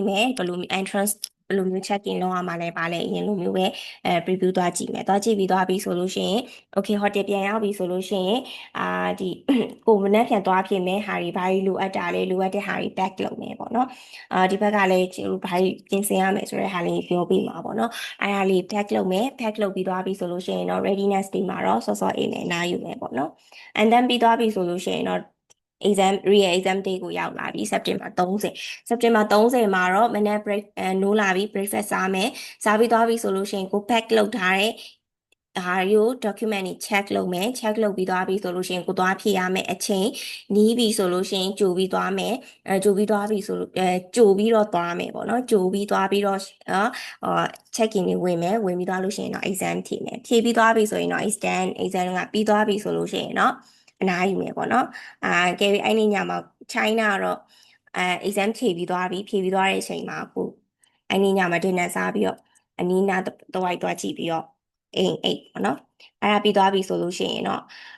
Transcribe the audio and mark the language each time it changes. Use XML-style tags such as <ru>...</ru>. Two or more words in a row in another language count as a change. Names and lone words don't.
<my>မယ်ဘယ်လို entrance ဘယ်လိုမျိုး</my> <en>check in</en> <my>လုပ်ရမှာလဲပါလဲအရင်လိုမျိုးပဲpreview သွားကြည့်မယ်သွားကြည့်ပြီးသွားပြီဆိုလို့ရှိရင်</my> <en>okay hotel</en> <my>ပြန်ရောက်ပြီဆိုလို့ရှိရင်ဒီကိုမနေ့ပြန်သွားဖြစ်မယ်ဟာတွေဘာတွေလိုအပ်တာလဲလိုအပ်တဲ့ဟာတွေ pack လုပ်မယ်ပေါ့နော်ဒီဘက်ကလည်းကျွန်တော်ဘာတွေပြင်ဆင်ရမယ်ဆိုတဲ့ဟာလေးပြောပြမှာပေါ့နော်အဲ့ဒါလေး pack လုပ်မယ် pack လုပ်ပြီးသွားပြီဆိုလို့ရှိရင်တော့</my> <en>readiness day</en> <my>မှာတော့စောစောအိမ်နဲ့နားယူမယ်ပေါ့နော်</my> <en>and then</en> <my>ပြီးသွားပြီဆိုလို့ရှိရင်တော့</my> <en>real exam day</en> <my>ကိုရောက်လာပြီ September 30မှာတော့မနေ့ break နိုးလာပြီ breakfast စားမယ်စားပြီးသွားပြီဆိုလို့ရှိရင်ကို pack လုပ်ထားတဲ့ဒါရို့ document တွေ check လုပ်မယ် check လုပ်ပြီးသွားပြီဆိုလို့ရှိ ရင်ကိုသွားဖြည့်ရမယ်အချိန်နီးပြီဆိုလို့ရှိရင်ကြိုပြီးသွားမယ်ကြိုပြီးသွားပြီဆိုလို့ကြိုပြီးတော့သွားမယ်ပေါ့နော်ကြိုပြီးသွားပြီးတော့</my> <en>check in</en> <my>တွေဝင်မယ်ဝင်ပြီးသွားလို့ရှိရင်တော့ exam ဖြည့်မယ်ဖြည့်ပြီးသွားပြီဆိုရင်တော့ exam ကပြီးသွားပြီဆိုလို့ရှိရင်တော့အနားယူမယ်ပေါ့နော်ကဲပြီးအဲ့ဒီညမှာ China ကတော့exam ဖြည့်ပြီးသွားပြီဖြည့်ပြီးသွားတဲ့အချိန်မှာကိုအဲ့ဒီညမှာ dinner စားပြီးတော့အနီးနားတစ်ဝိုက်သွားကြည့်ပြီးတော့အိမ်ပေါ့နော်အဲ့ဒါပြီးသွားပြီဆိုလို့ရှိရင်တော့</my>